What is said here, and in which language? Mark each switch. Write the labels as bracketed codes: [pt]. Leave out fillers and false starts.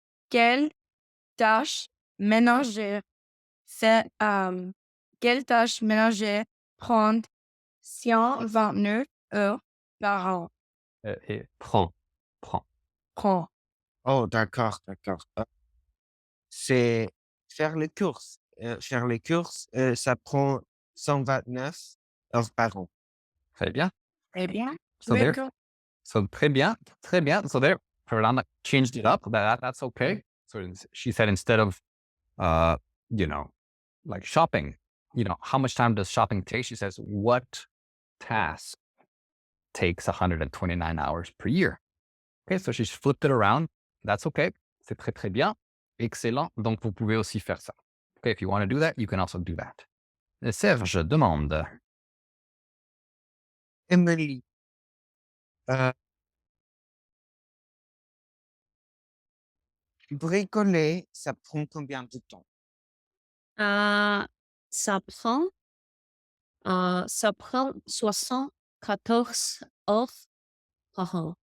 [fr] Quelle tâche ménagère fait, quelle tâche ménagère prend 129 heures par an? Et prends. Prend. Oh, d'accord. C'est faire les courses. Faire les courses, ça prend 129 heures par an. Très bien. Eh bien, [en] So there. [fr] d'accord. [en] So [fr] très bien. [en] So there, Fernanda changed it up. That's okay. So she said instead of, you know, like shopping, how much time does shopping take? She says, what task takes 129 hours per year? Okay, so she's flipped it around. That's okay. [fr] C'est très, très bien. Excellent. Donc, vous pouvez aussi faire ça. [en] Okay, if you want to do that, you can also do that. [fr] Serge demande. Emily, bricoler, ça prend combien de temps? Ça prend, ça prend 74 heures par an.